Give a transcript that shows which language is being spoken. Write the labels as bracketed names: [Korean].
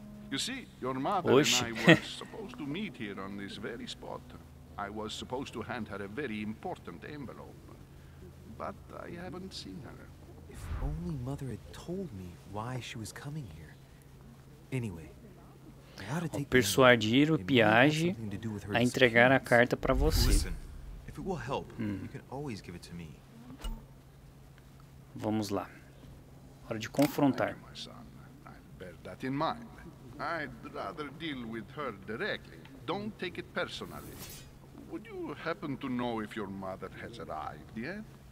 [English] You see, your mother [Portuguese] Oxe. [English] and I were supposed to meet here on this very spot. I was supposed to hand her a very important envelope. But I haven't seen her. If only Mother had told me why she was coming here. Anyway, I ought to take [Portuguese] Persuadir o Piage a entregar a carta pra você. [English] Listen, if it will help, you can always give it to me. [Portuguese] Vamos lá. Hora de confrontar. [English] Thank you, my son. I'll bear that in mind. I'd rather deal with her directly. Don't take it personally. Would you happen to know if your mother has arrived yet?